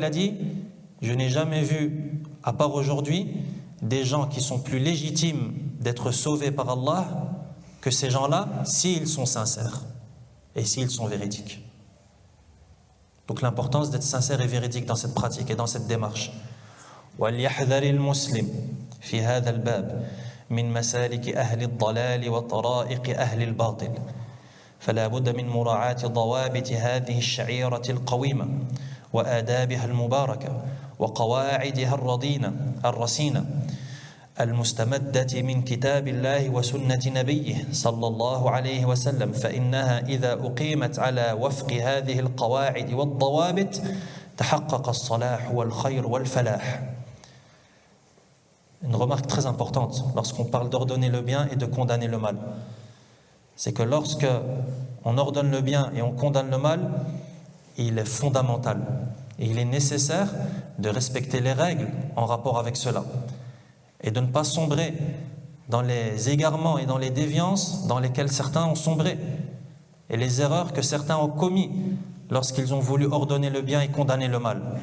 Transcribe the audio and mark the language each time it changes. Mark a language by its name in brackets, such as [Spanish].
[French] Il a dit: je n'ai jamais vu, à part aujourd'hui, des gens qui sont plus légitimes d'être sauvés par Allah que ces gens-là, s'ils sont sincères et s'ils sont véridiques. Donc l'importance d'être sincère et véridique dans cette pratique et dans cette démarche. [Arabic] وَلْيَحْذَرِ الْمُسْلِمِ فِي هَذَا الْبَابِ من مسالك أهل الضلال وطرائق أهل الباطل فلا بد من مراعاة ضوابط هذه الشعيرة القويمة وآدابها المباركة وقواعدها الرصينة المستمدة من كتاب الله وسنة نبيه صلى الله عليه وسلم فإنها إذا أقيمت على وفق هذه القواعد والضوابط تحقق الصلاح والخير والفلاح. [French] Une remarque très importante lorsqu'on parle d'ordonner le bien et de condamner le mal, c'est que lorsque on ordonne le bien et on condamne le mal, il est fondamental et il est nécessaire de respecter les règles en rapport avec cela et de ne pas sombrer dans les égarements et dans les déviances dans lesquelles certains ont sombré et les erreurs que certains ont commis lorsqu'ils ont voulu ordonner le bien et condamner le mal.